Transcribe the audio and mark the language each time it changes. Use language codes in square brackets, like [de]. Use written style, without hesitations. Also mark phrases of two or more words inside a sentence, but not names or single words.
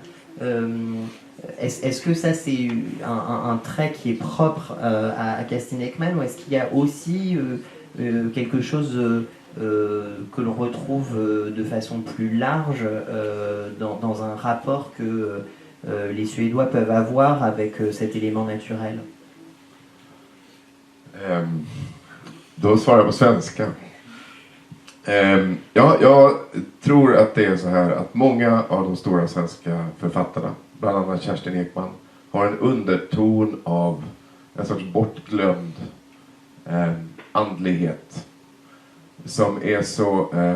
[fr] Est-ce que ça c'est un trait qui est propre à Kerstin Ekman, ou est-ce qu'il y a aussi quelque chose que l'on retrouve de façon plus large dans un rapport que les Suédois peuvent avoir avec cet élément naturel? [sv] Då svarar jag på svenska. Jag tror att det är så här att många av de stora svenska författarna, bland annat Kerstin Ekman, har en underton av en sorts bortglömd andlighet som är så